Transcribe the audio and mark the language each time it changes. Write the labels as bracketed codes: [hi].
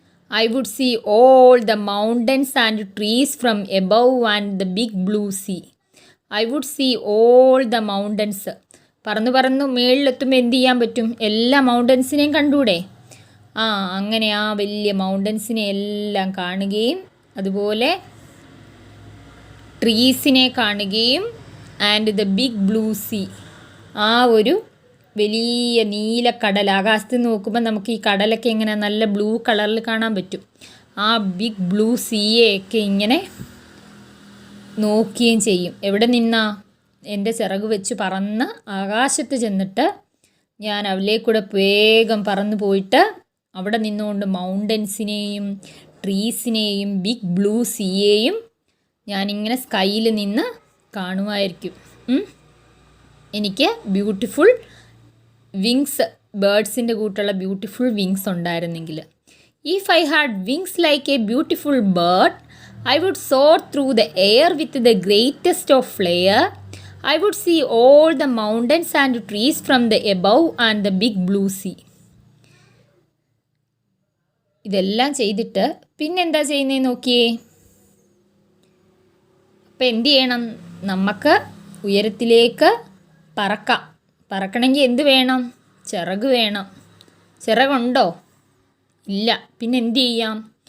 [en] I would see all the mountains and trees from above and the big blue sea. I would see all the mountains. [ml] പറന്നു മേളിലെത്തുമ്പോൾ എന്ത് ചെയ്യാൻ പറ്റും? എല്ലാ മൗണ്ടൻസിനെയും കണ്ടൂടെ? അങ്ങനെ ആ വലിയ മൗണ്ടൻസിനെ എല്ലാം കാണുകയും അതുപോലെ ട്രീസിനെ കാണുകയും [en] and the big blue sea, [ml] ആ ഒരു വലിയ നീലക്കടൽ. ആകാശത്ത് നോക്കുമ്പോൾ നമുക്ക് ഈ കടലൊക്കെ ഇങ്ങനെ നല്ല ബ്ലൂ കളറിൽ കാണാൻ പറ്റും. ആ ബിഗ് ബ്ലൂ സീയെയൊക്കെ ഇങ്ങനെ നോക്കുകയും ചെയ്യും. എവിടെ നിന്നാ? എൻ്റെ ചിറക് വെച്ച് പറന്ന് ആകാശത്ത് ചെന്നിട്ട് ഞാൻ അതിലേക്കൂടെ വേഗം പറന്നു പോയിട്ട് അവിടെ നിന്നുകൊണ്ട് മൗണ്ടൻസിനെയും ട്രീസിനെയും ബിഗ് ബ്ലൂ സീയെയും ഞാനിങ്ങനെ സ്കൈയിൽ നിന്ന് കാണുമായിരിക്കും. എനിക്ക് ബ്യൂട്ടിഫുൾ വിങ്സ്, ബേർഡ്സിൻ്റെ കൂട്ടുള്ള ബ്യൂട്ടിഫുൾ വിങ്സ് ഉണ്ടായിരുന്നെങ്കിൽ. [en] If I had wings like a beautiful bird I would soar through the air with the greatest of flair. I would see all the mountains and trees from the above and the big blue sea. [ml] ഇതെല്ലാം ചെയ്തിട്ട് പിന്നെന്താ ചെയ്യുന്നത് നോക്കിയേ. അപ്പം എന്ത് ചെയ്യണം? നമുക്ക് ഉയരത്തിലേക്ക് പറക്കാം. പറക്കണമെങ്കിൽ എന്ത് വേണം? ചിറക് വേണം. ചിറകുണ്ടോ? ഇല്ല. പിന്നെ എന്ത് ചെയ്യാം?